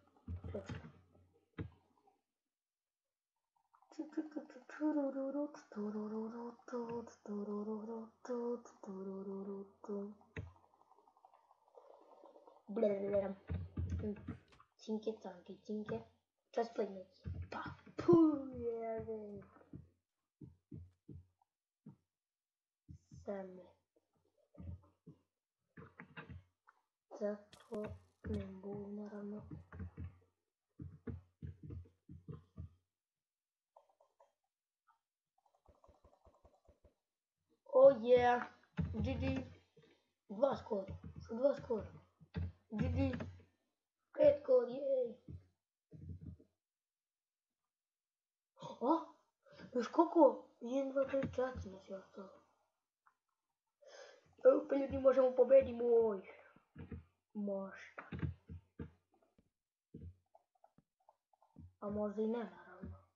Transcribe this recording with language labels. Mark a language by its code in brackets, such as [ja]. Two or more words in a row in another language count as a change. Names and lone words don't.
[sr] Cinke, canke, cinke. Čas plenjati. Pa, pujeve. Same. Zato ne mogu, naravno. [en] Oh yeah, GG. [sr] 2 skor, 2 skor. GG. 5 skor, jej. O, još koliko? 1, 2, 3, 4 nas je ostalo. Pa ljudi, možemo pobediti moj. Možda. A možda i ne, naravno.